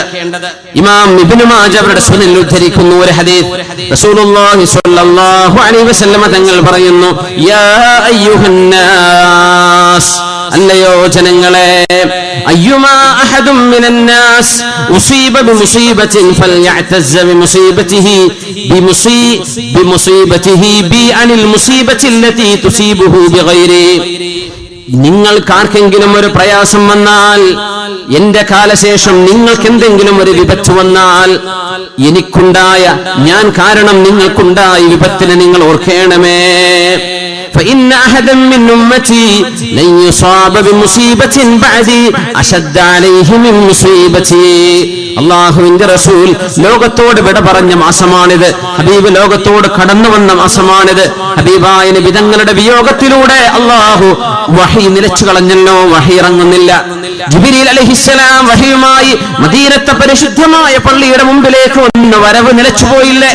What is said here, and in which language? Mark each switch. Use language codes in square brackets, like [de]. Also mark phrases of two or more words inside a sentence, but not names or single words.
[ml] ഇമാം ഇബ്നു മാജ അവരുടെ സുനനിൽ ഉദ്ധരിക്കുന്ന ഒരു ഹദീസ്, റസൂലുള്ളാഹി [ar] صلى الله عليه وسلم [ml] തങ്ങൾ പറയുന്നു, [ar] يا أيها الناس, [ml] അല്ലയോ ജനങ്ങളെ, [ar] أيما أحد من الناس أصيب بمصيبة فليتعز بمصيبته بي عن المصيبة التي تصيبه بغيري. [ml] നിങ്ങൾക്കാർക്കെങ്കിലും ഒരു പ്രയാസം വന്നാൽ, എന്റെ കാലശേഷം നിങ്ങൾക്ക് എന്തെങ്കിലും ഒരു വിപത്ത് വന്നാൽ, എനിക്കുണ്ടായ, ഞാൻ കാരണം നിങ്ങൾക്കുണ്ടായ വിപത്തിനെ നിങ്ങൾ ഓർക്കണമേ. [ar] فإن أحدا من أمتي لن يصاب بمصيبة بعدي أشد عليه من مصيبتي. [ml] അള്ളാഹുവിന്റെ റസൂൽ ലോകത്തോട് വിട പറഞ്ഞ മാസമാണിത്. ഹബീബ് ലോകത്തോട് കടന്നു വന്ന മാസമാണിത്. ഹബീബായ നബി തങ്ങളുടെ വിയോഗത്തിലൂടെ അള്ളാഹു വഹി നിലച്ചു കളഞ്ഞല്ലോ, വഹി ഇറങ്ങുന്നില്ല. ജിബ്രീൽ അലൈഹിസ്സലാം വഹിയുമായി മദീനത്തെ പരിശുദ്ധമായ പള്ളിയുടെ മുമ്പിലേക്ക് വന്ന വരവ് നിലച്ചുപോയില്ലേ?